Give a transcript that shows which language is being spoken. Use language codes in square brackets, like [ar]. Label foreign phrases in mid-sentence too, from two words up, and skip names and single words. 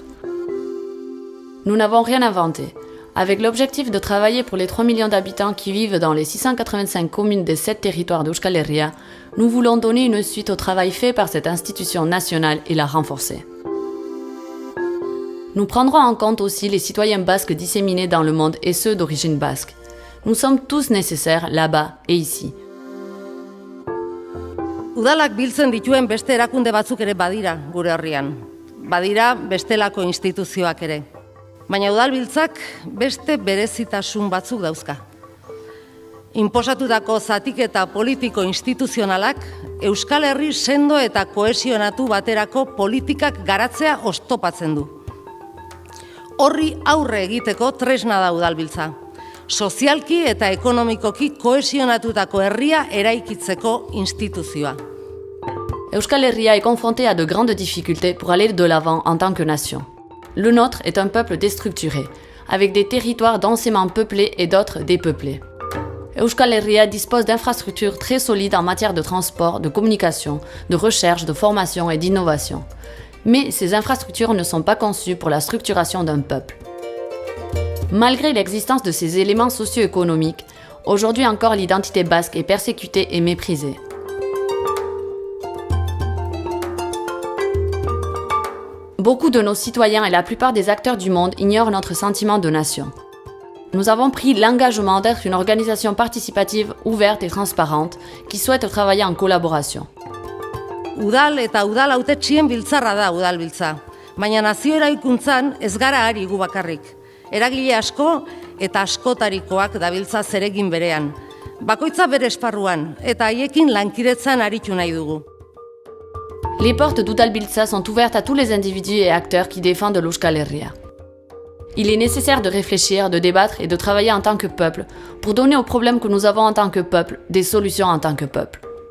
[fr] Nous n'avons rien inventé. Avec l'objectif de travailler pour les 3 millions d'habitants qui vivent dans les 685 communes des 7 territoires d'Euskal Herria, nous voulons donner une suite au travail fait par cette institution nationale et la renforcer. Nous prendrons en compte aussi les citoyens basques disséminés dans le monde et ceux d'origine basque. Nous sommes tous nécessaires là-bas et ici. [eu] Udalak biltzen dituen beste erakunde batzuk ere badira gure herrian. Badira bestelako instituzioak ere. Baina Udalbiltzak beste berezitasun batzuk dauzka. Inposatutako zatiketa politiko instituzionalak Euskal Herri sendo eta kohesionatu baterako politikak garatzea oztopatzen du. Horri aurre egiteko tresna da Udalbiltza. Sozialki eta ekonomikoki kohesionatutako herria eraikitzeko instituzioa. [fr] Euskal Herria est confronté à de grandes difficultés pour aller de l'avant en tant que nation. Le nôtre est un peuple déstructuré, avec des territoires densément peuplés et d'autres dépeuplés. Euskal Herria dispose d'infrastructures très solides en matière de transport, de communication, de recherche, de formation et d'innovation. Mais ces infrastructures ne sont pas conçues pour la structuration d'un peuple. Malgré l'existence de ces éléments socio-économiques, aujourd'hui encore l'identité basque est persécutée et méprisée. Beaucoup de nos citoyens et la plupart des acteurs du monde ignorent notre sentiment de nation. Nous avons pris l'engagement d'être une organisation participative, ouverte et transparente qui souhaite travailler en collaboration. [eu] Udal eta udal hautetsien biltzarra da Udalbiltza, baina nazio eraikuntzan ez gara ari gu bakarrik. Eragile asko eta askotarikoak dabiltza zeregin berean. Bakoitza bere esparruan eta haiekin lankidetzan aritu nahi dugu. [fr] Les portes d'Udalbiltza sont ouvertes à tous les individus et acteurs qui défendent l'Euskal Herria. Il est nécessaire de réfléchir, de débattre et de travailler en tant que peuple pour donner aux problèmes que nous avons en tant que peuple des solutions en tant que peuple.